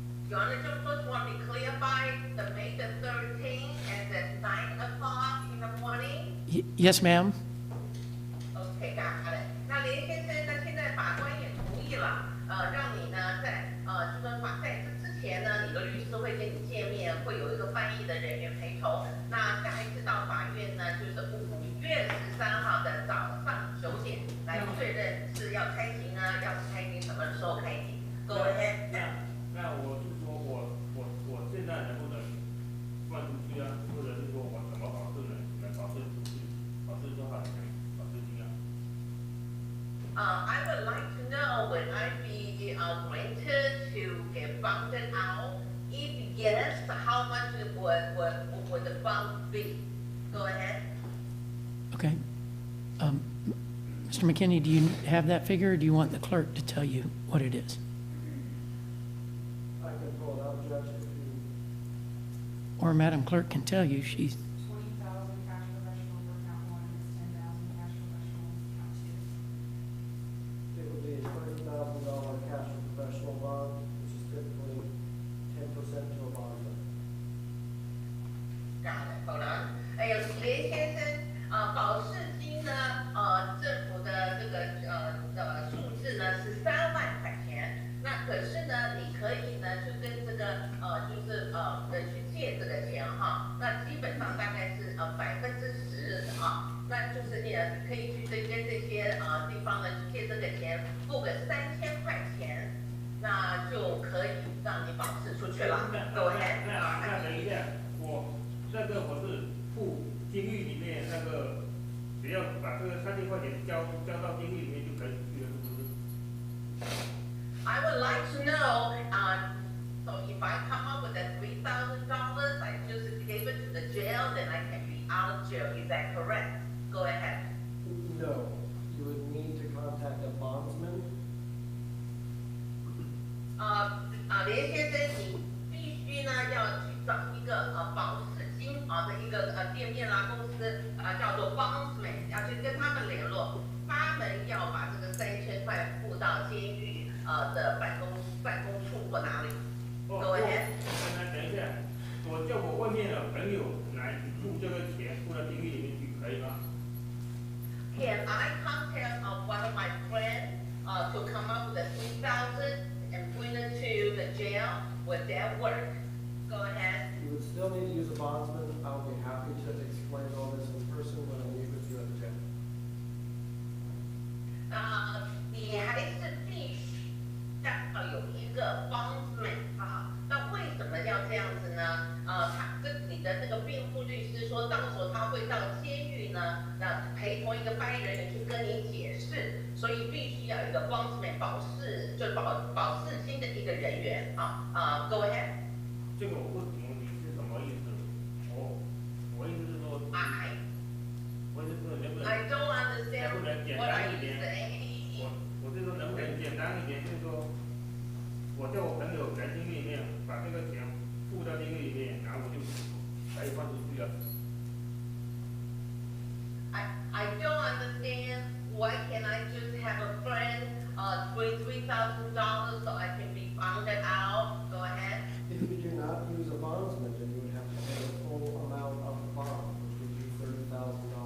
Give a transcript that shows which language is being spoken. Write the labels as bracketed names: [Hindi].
[English] You want to clarify the May the 13th at 9 o'clock in the morning? Yes, ma'am. OK， got it。 [Chinese] 那林先生呢？现在法官也同意了，让你呢在就说在这之前呢，你的律师会跟你见面，会有一个翻译的人员陪同。那下一次到法院呢，就是5月13号的早上9点来确认是要开庭呢，要是开庭什么时候开庭。 [English] Go ahead。 [Chinese] 那我是说我现在能不能放出去啊？或者是说我怎么保释能保释出去？保释多少钱？保释金啊？ [English] I would like to know would I be granted to get funded out? If yes, how much would the fund be? Go ahead. Okay. Mr. McKinney, do you have that figure, or do you want the clerk to tell you what it is? I can pull it up, Judge, if you... Or Madam Clerk can tell you. She's 20,000 cash professional for count 1, and 10,000 cash professional for count 2. It would be a $30,000 cash for professional bond, which is typically 10% to a bond limit. Got it. Hold on. [Chinese] 哎呦，林先生，保释金呢，政府的这个数字呢是3万块钱。那可是呢，你可以呢就跟这个就是去借这个钱哈。那基本上大概是10%啊。那就是你可以去这些地方呢借这个钱，付个3000块钱，那就可以让你保释出去了。 [English] Go ahead。 [Chinese] 那等一下，我是付监狱里面那个，只要把这个3000块钱交到监狱里面就可以去了，是不是 [English] ？I would like to know, so if I come up with that $3,000, I just gave it to the jail, then I can be out of jail. Is that correct? Go ahead. No, you would need to contact a bondsman. [Chinese] 连先生，你必须呢要去找一个保释金的一个店面啦公司叫做 bondsman， 要去跟他们联络，他们要把这个3000块付到监狱的办公处或哪里。 [English] Go ahead。 [Chinese] 等一下，我叫我外面的朋友来付这个钱，付到监狱里面去，可以吗？ [English] Can I contact one of my friends to come up with the $3,000 and bring it to the jail? Would that work? Go ahead. You would still need to use a bondsman. I would be happy to explain all this in person when I meet with you at the jail. [Chinese] 你还是必须要有一个 bondsman 那为什么要这样子呢？他跟你的那个辩护律师说，到时候他会到监狱呢，陪同一个发言人员去跟你解释，所以必须要有一个 bondsman 保释金的一个人员 [English] Go ahead。 [Chinese] 这个我不懂你是什么意思？我意思是说，我意思是能不能 [English] I don't understand [Chinese] 能不能简 [English] what [Chinese] 单 [English] are [Chinese] 一 [English] you [Chinese] 点？ [English] saying？ [Chinese] 我是说能不能简单一点？就是说，我叫我朋友来监狱里面把这个钱付到监狱里面，然后我就可以放出去了。 [English] I don't understand. Why can't I just have a friend bring $3,000 so I can be bonded out? Go ahead. If you do not use a bondsman, then you would have to pay the full amount of the bond, which would be $30,000.